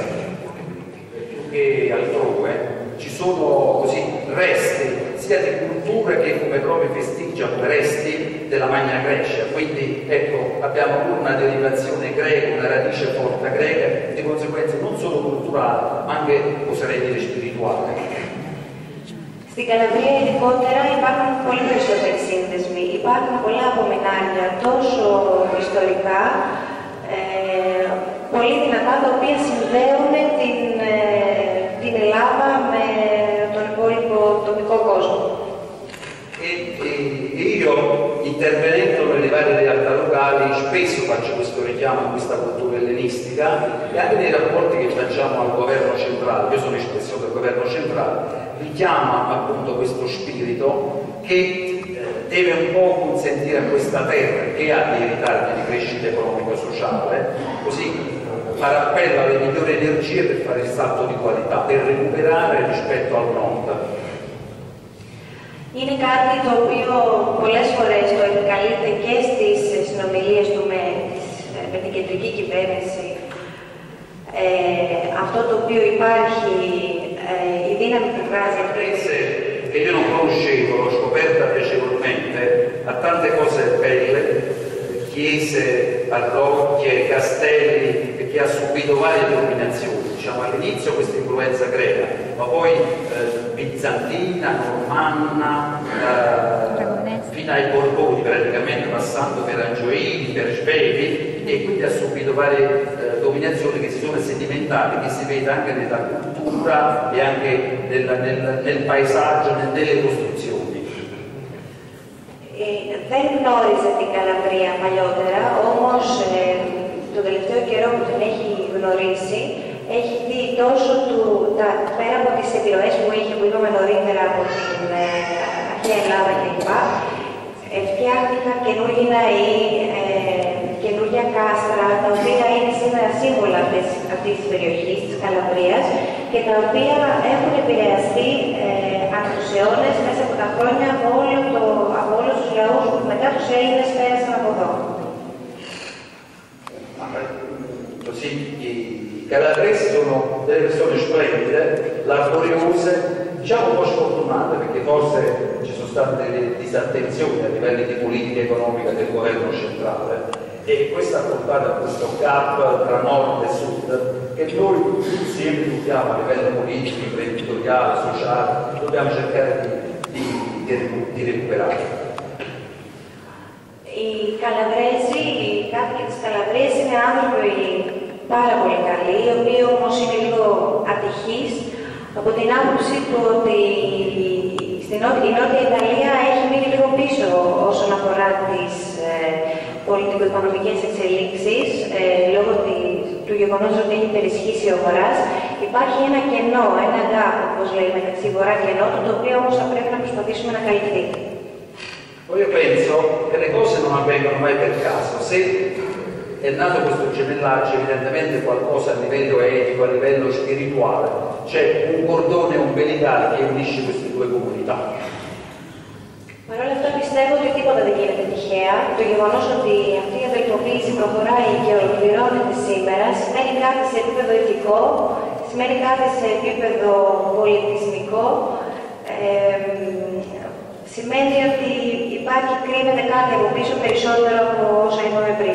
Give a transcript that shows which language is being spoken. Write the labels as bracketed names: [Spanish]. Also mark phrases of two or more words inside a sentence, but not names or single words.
[Italian] Più che altrove ci sono così resti sia di culture che come proprio festeggiano resti della Magna Grecia, quindi ecco abbiamo una derivazione greca, una radice forte greca, di conseguenza non solo culturale ma anche oserei dire spirituale. [Greek] Στην Καλαβρία ειδικότερα υπάρχουν πολύ περισσότεροι σύνδεσμοι. Υπάρχουν πολλά απομεινάρια τόσο ιστορικά, πολύ δυνατά, τα οποία συνδέουν την Ελλάδα με τον υπόλοιπο τοπικό κόσμο. [Italian] Io, intervenendo nelle varie realtà locali, spesso faccio questo richiamo a questa cultura ellenistica e anche nei rapporti che facciamo al governo centrale, io sono espressione del governo centrale, richiama appunto questo spirito che deve un po' consentire a questa terra, che ha dei ritardi di crescita economico-sociale, così fare appello alle migliori energie per fare il salto di qualità, per recuperare rispetto al nord. [Greek] Είναι κάτι το οποίο πολλές φορές το επικαλείται και στις συνομιλίες του με την κεντρική κυβέρνηση. Αυτό το οποίο υπάρχει, η δύναμη που βγάζει αυτή. [Italian] Che io non conoscevo, l'ho scoperta piacevolmente, ha tante cose belle, chiese, parrocchie, castelli, che ha subito varie dominazioni. Diciamo, all'inizio questa influenza greca, ma poi bizantina, normanna, fino ai Borboni praticamente, passando per Angioini, per Svevi, e quindi ha subito varie dominazioni che si sono sedimentate, che si vede anche nella cultura e anche nel paesaggio, nelle costruzioni. [Greek] Δεν γνώριζε την Καλαβρία παλιότερα, όμως το τελευταίο καιρό που την έχει γνωρίσει, έχει δει τόσο πέρα από τις επιρροές που είχε, που είπαμε νωρίτερα από την αρχαία Ελλάδα κλπ. Φτιάχτηκαν καινούργιοι ναοί, καινούργια κάστρα, τα οποία είναι σήμερα σύμβολα αυτής της περιοχής, της Καλαβρίας, και τα οποία έχουν επηρεαστεί από τους αιώνες, μέσα από τα χρόνια, από όλους τους λαούς που μετά τους Έλληνες πέρασαν από εδώ. [Italian] Così i calabresi sono delle persone splendide, laboriose, diciamo un po' sfortunate, perché forse ci sono state delle disattenzioni a livello di politica economica del governo centrale, e questo ha portato a questo gap tra nord e sud che noi insieme dobbiamo a livello politico, imprenditoriale, sociale, dobbiamo cercare di recuperare. [Greek] Οι Καλαβρέζοι, οι κάτοικοι της Καλαβρίας είναι άνθρωποι πάρα πολύ καλοί, οι οποίοι όμως είναι λίγο ατυχείς από την άποψη του ότι η Νότια Ιταλία έχει μείνει λίγο πίσω όσον αφορά τις πολιτικο-οικονομικές εξελίξεις, λόγω του γεγονός ότι έχει υπερισχύσει ο Βορράς. Υπάρχει ένα κενό, ένα gap, όπως λέει, μεταξύ Βορρά και Νότου, το οποίο όμως θα πρέπει να προσπαθήσουμε να καλυφθεί. [Italian] Io penso che le cose non avvengono mai per caso. Se è nato questo gemellaggio, evidentemente qualcosa a livello etico, a livello spirituale, c'è un cordone umbilicale che unisce queste due comunità. [Greek] Παρ' όλα αυτά πιστεύω ότι τίποτα δεν γίνεται τυχαία. Το γεγονός ότι αυτή η αδελφοποίηση προχωράει και ολοκληρώνεται σήμερα σημαίνει κάτι σε επίπεδο ηθικό, σημαίνει κάτι σε επίπεδο πολιτισμικό, σημαίνει ότι κρύβεται κάτι από πίσω περισσότερο από όσα είπαμε πριν.